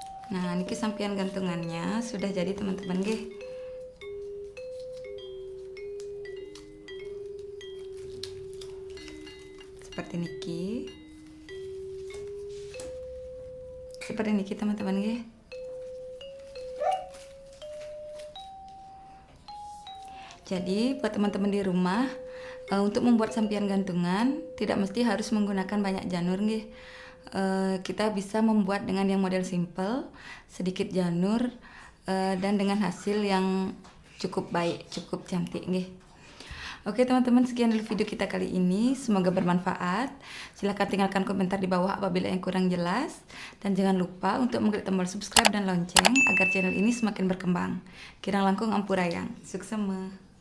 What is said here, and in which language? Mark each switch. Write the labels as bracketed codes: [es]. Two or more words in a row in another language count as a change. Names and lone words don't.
[id] Nah, niki sampian gantungannya sudah jadi teman-teman nggih. Seperti niki. Seperti niki teman-teman nggih. Jadi buat teman-teman di rumah, untuk membuat sampian gantungan tidak mesti harus menggunakan banyak janur nggih. Kita bisa membuat dengan yang model simple, sedikit janur, dan dengan hasil yang cukup baik, cukup cantik nggih. Oke teman-teman, sekian dulu video kita kali ini, semoga bermanfaat. Silahkan tinggalkan komentar di bawah apabila yang kurang jelas, dan jangan lupa untuk mengklik tombol subscribe dan lonceng agar channel ini semakin berkembang. [ban] Kirang langkung ampurayang, suksema.